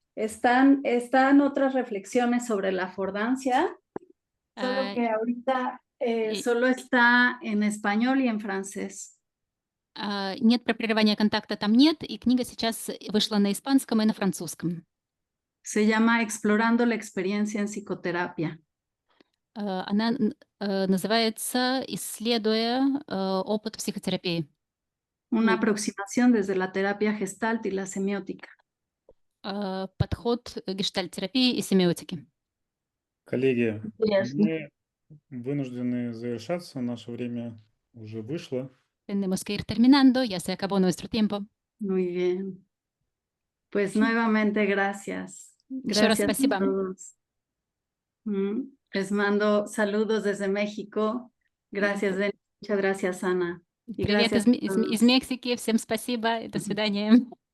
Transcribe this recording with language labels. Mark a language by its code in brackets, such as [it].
[es] Están otras reflexiones sobre la afordancia, solo que ahorita solo está en español y en francés. [ru] Нет, про прерывание контакта там нет, и книга сейчас вышла на испанском и на французском. [es] Se llama Explorando la experiencia en psicoterapia. [ru] Она называется «Исследуя опыт психотерапии». [es] Una aproximación desde la terapia gestalt y la semiótica. [ru] Подход гештальт-терапии и семиотики. Коллеги, Интересно. мы вынуждены завершаться, наше время уже вышло. [es] Tenemos que ir terminando, ya se acabó nuestro tiempo. Muy bien. Pues nuevamente gracias. [ru] Еще раз [es] Gracias a [ru] спасибо. [es] todos. Les mando saludos desde México. Gracias, Denis. Muchas gracias, Ana. Y [ru] Привет [es] gracias a todos. [ru] из Мексики. Всем спасибо и до свидания.